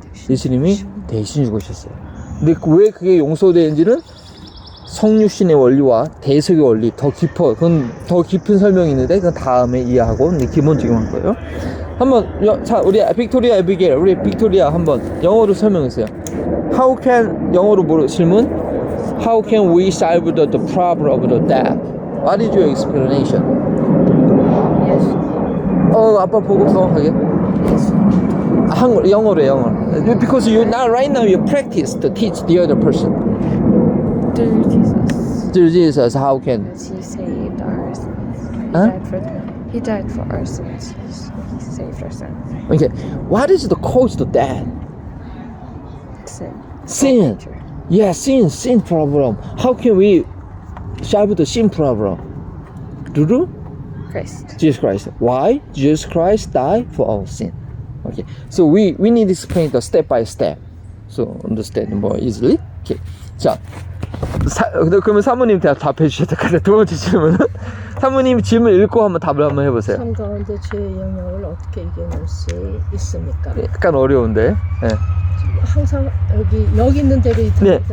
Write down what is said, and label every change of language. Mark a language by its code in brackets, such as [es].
[ko] 예수님이 대신 죽으셨어요. 근데 왜 그게 용서되는지는 성육신의 원리와 대속의 원리 더 깊어. 그건 더 깊은 설명이 있는데 그건 다음에 이해하고 기본적인 할 거예요. 한번 자, 우리 빅토리아 에비게일, 우리 빅토리아 한번 영어로 설명해주세요. [en] How can [ko] 영어로 질문? [en] How can we solve the problem of the death? What is your explanation? [ko] 아빠 보고 정확하게. 영어로. [en] Because you now right now you practice to teach the other person. Through Jesus. Through Jesus, how can? Because he saved our sins. Huh? He died for our sins. He saved our sins. Okay, what is the cause of death? Sin. Sin. Nature. Yeah, sin problem. How can we solve the sin problem? Through Christ. Jesus Christ. Why? Jesus Christ died for our sin. Okay, so we need to explain the step by step, so understand more easily. [ko] Okay, 자, 그러면 사모님 답해 주셔야 될 것 같아요. 두 번째 질문은 사모님 질문 읽고 한번 답을 한번 해보세요. 삶 가운데 죄의 영향을 어떻게 이겨낼 수 있습니까? 약간 어려운데. 네. 항상 여기 있는 대로 네, 이해해야